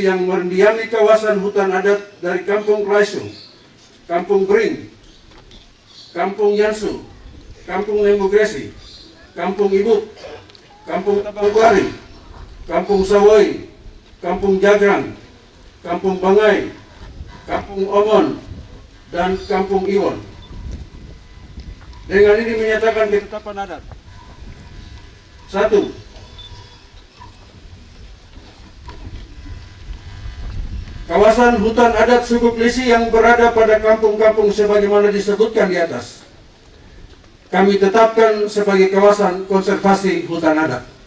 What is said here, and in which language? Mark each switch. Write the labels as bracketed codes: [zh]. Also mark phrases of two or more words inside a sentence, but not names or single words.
[id] yang mendiami kawasan hutan adat dari Kampung Klaisu, Kampung Bering, Kampung Yansu, Kampung Nemogresi, Kampung Ibut, Kampung Tapaguari, Kampung Sawoi, Kampung Jagrang, Kampung Bangai, Kampung Omon, dan Kampung Iwon. Dengan ini menyatakan ketetapan adat. 1. kawasan hutan adat suku Klisi yang berada pada kampung-kampung sebagaimana disebutkan di atas, kami tetapkan sebagai kawasan konservasi hutan adat.